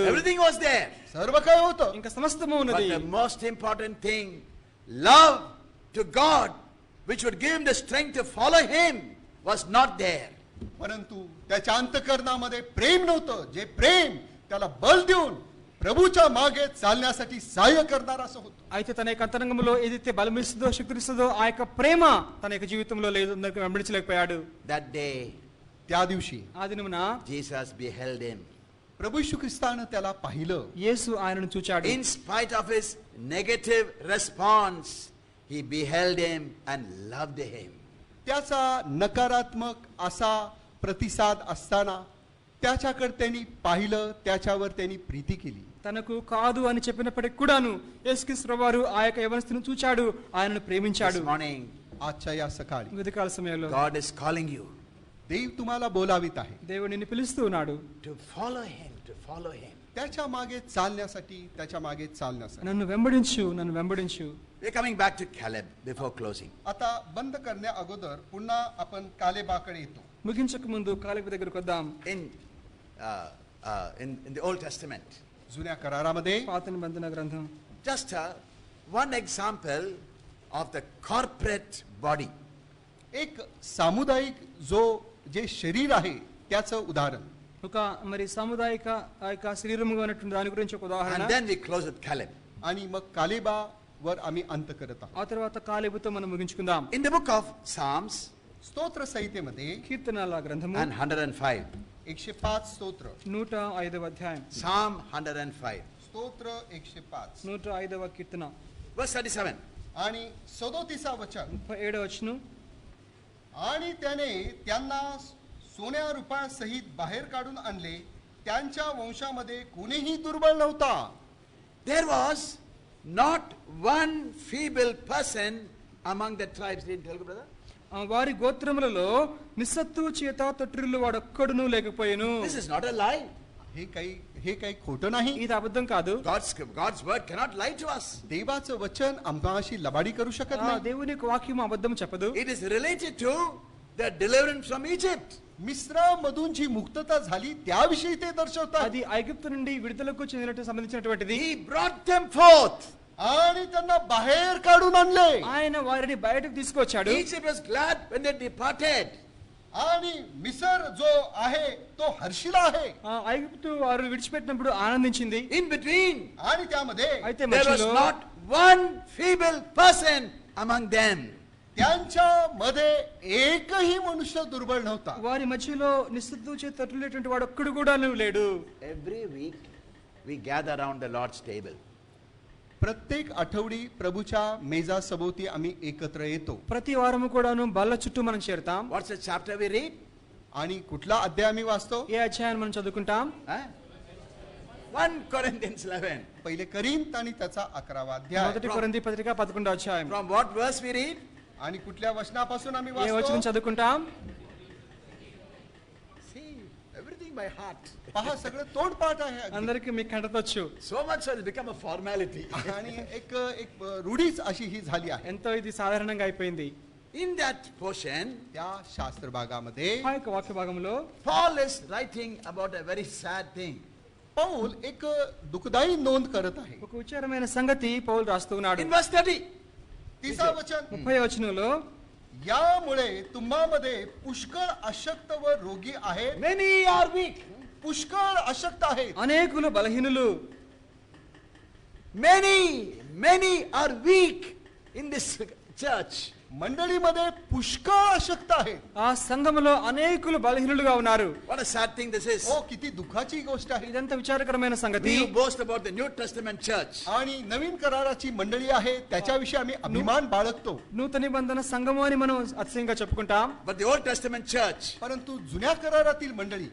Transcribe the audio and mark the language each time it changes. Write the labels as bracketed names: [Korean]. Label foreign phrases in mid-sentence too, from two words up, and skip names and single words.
[English] Everything was there. [Marathi] सर्व काय होतं, [Telugu] ఇంకా సమస్తము [English] But [Telugu] ఉన్నది. [English] the most important thing, love to God, which would give him the strength to follow him, was not there. [Marathi] परंतु त्याच्या अंतकरणामध्ये प्रेम नव्हतं, जे प्रेम त्याला बल देऊन प्रभूच्या मागे चालण्यासाठी सहाय्य करणार असं होतं. [Telugu] అయితే తన యొక్క అంతరంగంలో ఏదైతే బలమిస్తుందో శక్తిస్తుందో ఆ యొక్క ప్రేమ తన యొక్క జీవితంలో లేదు, వెంబడించలేకపోయాడు. [English] That day, [Marathi] त्या दिवशी [Telugu] ఆ దినమున [English] Jesus beheld him. [Marathi] प्रभू येशू ख्रिस्तानं त्याला पाहिलं. [Telugu] యేసు ఆయనను చూచాడు. [English] In spite of his negative response, he beheld him and loved him. [Marathi] त्याचा नकारात्मक असा प्रतिसाद असताना त्याच्याकडे त्यांनी पाहिलं, त्याच्यावर त्यांनी प्रीती केली. [Telugu] తనకు కాదు అని చెప్పినప్పటికి కూడాను యేసుక్రీస్తు వారు ఆ యొక్క యవనస్తుని చూచాడు, ఆయనను ప్రేమించాడు. [English] This morning, [Marathi] आजच्या या सकाळी [Telugu] ఉదయకాల సమయంలో [English] God is calling you [Marathi] देव तुम्हाला बोलावित आहे. [Telugu] దేవుడు నిన్ను పిలుస్తూ ఉన్నాడు. [English] to follow him, to follow him. [Marathi] त्याच्या मागे चालण्यासाठी, त्याच्या मागे चालण्यासाठी. [Telugu] నన్ను వెంబడించు, నన్ను వెంబడించు. [English] We're coming back to Caleb before closing. [Marathi] आता बंद करण्या अगोदर पुन्हा आपण कालेबाकडे येतो. [Telugu] ముగించక ముందు కాలేబు దగ్గరకు వద్దాం. [English] In the Old Testament, [Marathi] जुन्या करारामध्ये [Telugu] పాత నిబంధన గ్రంథం [English] just one example of the corporate body. [Marathi] एक सामुदायिक जे शरीर आहे त्याचं उदाहरण. [Telugu] ఒక మరి సాముదాయిక ఆ యొక్క శరీరముగా ఉన్నటువంటి దాని గురించి ఒక ఉదాహరణ. [English] And then we close with Caleb. [Marathi] आणि मग कालेबावर आम्ही अंत करत आहोत. [Telugu] ఆ తర్వాత కాలేబుతో మనం ముగించుకుందాం. [English] In the book of Psalms [Marathi] स्तोत्र संहितेमध्ये [Telugu] కీర్తనల గ్రంథము [English] and 105. [Marathi] 105 स्तोत्र. [Telugu] 105వ అధ్యాయం. [English] Psalm 105. [Marathi] स्तोत्र 105 [Telugu] 105వ కీర్తన [English] Verse 37. [Marathi] आणि 37 वचन. [Telugu] 37వ వచనం. [Marathi] आणि त्याने त्यांना सोन्या रुपया सहित बाहेर काढून आणले, त्यांच्या वंशामध्ये कोणीही दुर्बळ नव्हता. [English] There was not one feeble person among the tribes. Didn't tell you, brother? [Telugu] వారి గోత్రములలో నిస్సత్తు చేత తొట్టిల్లు వాడొక్కడును లేకపోయాను. [English] This is not a lie. [Marathi] हे काही खोटं नाही. [Telugu] ఇది అబద్ధం కాదు. [English] God's word cannot lie to us. [Marathi] देवाचं वचन आम्हाशी लबाडी करू शकत नाही. [Telugu] దేవుని యొక్క వాక్యం అబద్ధం చెప్పదు. [English] It is related to the deliverance from Egypt. [Marathi] मिस्रामधून जी मुक्तता झाली त्याविषयी ते दर्शवतात. [Telugu] అది ఐగుప్తు నుండి విడుదలకు చెందినట్టు సంబంధించినటువంటిది. [English] He brought them forth. [Marathi] आणि त्यांना बाहेर काढून आणले. [Telugu] ఆయన వారిని బయటకు తీసుకొచ్చాడు. [English] Egypt was glad when they departed. [Marathi] आणि मिसर जो आहे तो हर्षिला आहे. [Telugu] ఐగుప్తు వారు విడిచిపెట్టినప్పుడు ఆనందించింది. [English] In between, [Marathi] आणि त्यामध्ये [Telugu] అయితే [English] there was [Telugu] మధ్యలో [English] not one feeble person among them. [Marathi] त्यांच्या मध्ये एकही मनुष्य दुर्बळ नव्हता. [Telugu] వారి మధ్యలో నిస్సత్తు చేత తొట్టిల్లేటువంటి వాడు ఒక్కడు కూడా లేడు. [English] Every week we gather around the Lord's table. [Marathi] प्रत्येक आठवडी प्रभूच्या मेजा सभोवती आम्ही एकत्र येतो. [Telugu] ప్రతి వారము కూడాను బల్ల చుట్టూ మనం చేరుతాం. [English] What's the chapter we read? [Marathi] आणि कुठला अध्याय आम्ही वाचतो? [Telugu] ఏ అధ్యాయాన్ని మనం చదువుకుంటాం? [English] 1 Corinthians 11. [Marathi] पहिले करिंथ आणि त्याचा 11वा अध्याय. [Telugu] మొదటి కొరింథీ పత్రిక 11వ అధ్యాయం. [English] From what verse we read? [Marathi] आणि कुठल्या वचनापासून आम्ही [Telugu] ఏ వచనం [Marathi] वाचतो? [Telugu] చదువుకుంటాం? [English] See, everything by heart. [Marathi] पहा सगळं तोंडपाठ आहे अगदी. [Telugu] అందరికి మీకు కంటతొచ్చు. [English] So much so it's become a formality. [Marathi] आणि एक रूढीच अशी ही झाली आहे. [Telugu] ఎంతో ఇది సాధారణంగా అయిపోయింది. [English] In that portion, [Marathi] त्या शास्त्र भागामध्ये [Telugu] ఆ యొక్క వాక్య భాగంలో [English] Paul is writing about a very sad thing. [Marathi] पौल एक दुःखदायी नोंद करत आहे. [Telugu] ఒక విచారమైన సంగతి పౌలు రాస్తూ ఉన్నాడు. [English] In verse 30, [Marathi] 30 वचन. [Telugu] 30వ వచనంలో [Marathi] यामुळे तुम्हामध्ये पुष्कळ अशक्त व रोगी आहेत. [English] many are weak. [Marathi] पुष्कळ अशक्त आहेत. [Telugu] అనేకులు బలహీనులు. [English] Many are weak in this church. [Marathi] मंडळीमध्ये पुष्कळ अशक्त आहेत. [Telugu] ఆ సంఘములో అనేకులు బలహీనులుగా ఉన్నారు. [English] What a sad thing this is. [Marathi] हो, किती दुःखाची गोष्ट आहे. [Telugu] ఇదంతా విచారకరమైన సంగతి. [English] We boast about the New Testament church. [Marathi] आणि नवीन कराराची मंडळी आहे त्याच्याविषयी आम्ही अभिमान बाळगतो. [Telugu] నూతన నిబంధన సంఘము అని మనం అతిశయంగా చెప్పుకుంటాం. [English] But the Old Testament church, [Marathi] परंतु जुन्या करारातील मंडळी